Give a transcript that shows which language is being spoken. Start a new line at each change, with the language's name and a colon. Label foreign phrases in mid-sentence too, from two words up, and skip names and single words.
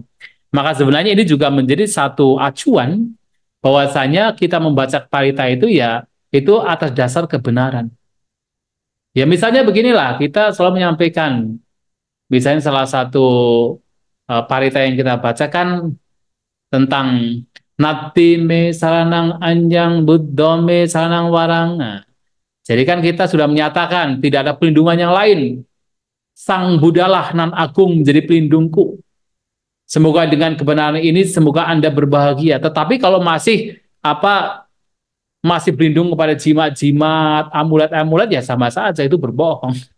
Indonesian: Maka sebenarnya ini juga menjadi satu acuan bahwasanya kita membaca parita itu ya itu atas dasar kebenaran. Ya misalnya beginilah, kita selalu menyampaikan, misalnya salah satu parita yang kita bacakan tentang
Pali: Nati me saranang anjang buddho me saranang warang.
Indonesian: Nah, jadi kan kita sudah menyatakan tidak ada pelindungan yang lain. Sang Budalah nan agung menjadi pelindungku. Semoga dengan kebenaran ini semoga Anda berbahagia. Tetapi kalau masih berlindung kepada jimat-jimat, amulet-amulet ya sama saja itu berbohong.